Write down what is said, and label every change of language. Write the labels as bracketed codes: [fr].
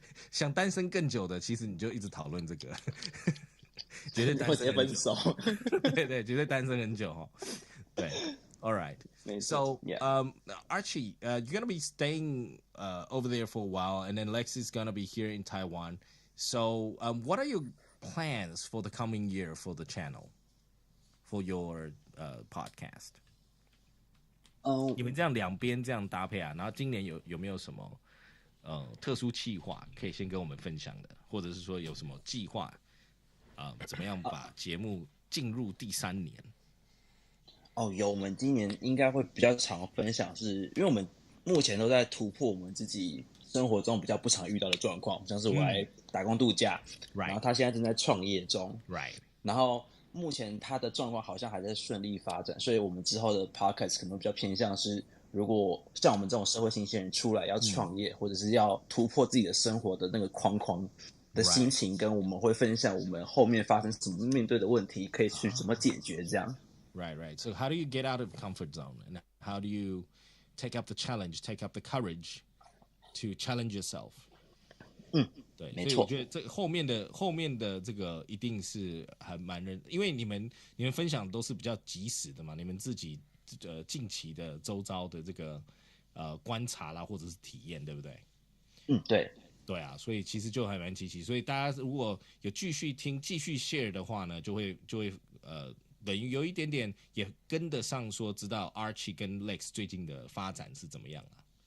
[zh] 想单身更久的，其实你就一直讨论这个，绝对单身很久。对，绝对单身很久。对 ， [en] All right. So, Archie, you're gonna be staying over there for a while, and then Lex is gonna be here in Taiwan. So, what are your plans for the coming year for the channel, for your podcast? [zh] 你们这样两边这样搭配啊，然后今年有没有什么特殊计划可以先跟我们分享的，或者是说有什么计划怎么样把节目进入第3年？有，我们今年应该会比较常分享是，因为我们目前都在突破我们自己生活中比较不常遇到的状况，像是我来打工度假，然后他现在正在创业中，然后目前他的状况好像还在顺利发展，所以我们之后的 podcast 可能比较偏向是，如果像我们这种社会新鲜人出来要创业，或者是要突破自己的生活的那个框框的心情，跟我们会分享我们后面发生什么面对的问题，可以去怎么解决这样。 [en] Right. So how do you get out of the comfort zone? And how do you take up the challenge, take up the courage to challenge yourself? [zh] 对，所以我觉得这后面的这个一定是还蛮因为你们分享都是比较及时的嘛，你们自己近期的周遭的这个观察啦，或者是体验，对不对？对啊，所以其实就还蛮积极，所以大家如果有继续听、继续 share 的话呢，就会等于有一点点也跟得上，说知道 Archie 跟 Lex 最近的发展是怎么样啊？